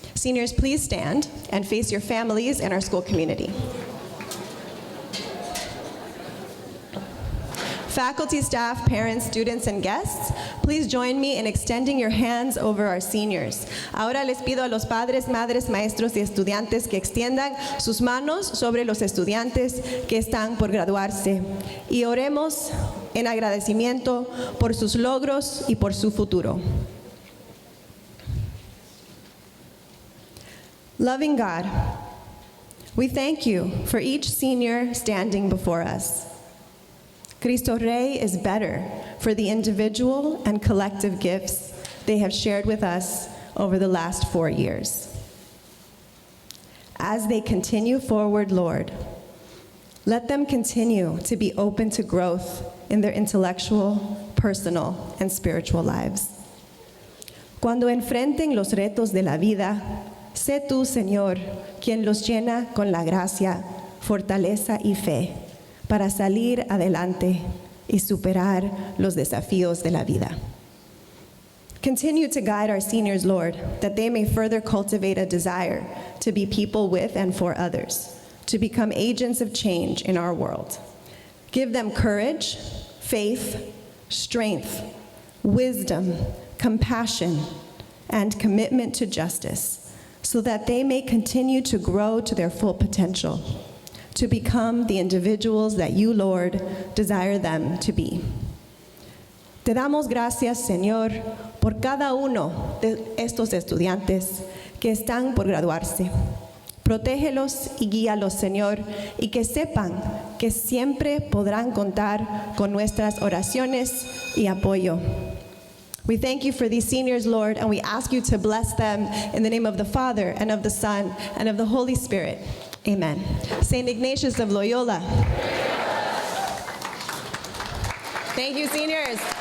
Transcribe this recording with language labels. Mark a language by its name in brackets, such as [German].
[English] Seniors, please stand and face your families and our school community. Faculty, staff, parents, students, and guests, please join me in extending your hands over our seniors. [Spanish] Ahora les pido a los padres, madres, maestros y estudiantes que extiendan sus manos sobre los estudiantes que están por graduarse y oremos en agradecimiento por sus logros y por su futuro. [English] Loving God, we thank you for each senior standing before us. Cristo Rey is better for the individual and collective gifts they have shared with us over the last 4 years. As they continue forward, Lord, let them continue to be open to growth in their intellectual, personal, and spiritual lives. [Spanish] Cuando enfrenten los retos de la vida, sé tú, Señor, quien los llena con la gracia, fortaleza y fe para salir adelante y superar los desafíos de la vida. [English] Continue to guide our seniors, Lord, that they may further cultivate a desire to be people with and for others, to become agents of change in our world. Give them courage, faith, strength, wisdom, compassion, and commitment to justice, so that they may continue to grow to their full potential, to become the individuals that you, Lord, desire them to be. [Spanish] Te damos gracias, Señor, por cada uno de estos estudiantes que están por graduarse. Protégelos y guíalos, Señor, y que sepan que siempre podrán contar con nuestras oraciones y apoyo. [English] We thank you for these seniors, Lord, and we ask you to bless them in the name of the Father, and of the Son, and of the Holy Spirit. Amen. St. Ignatius of Loyola. Thank you, seniors.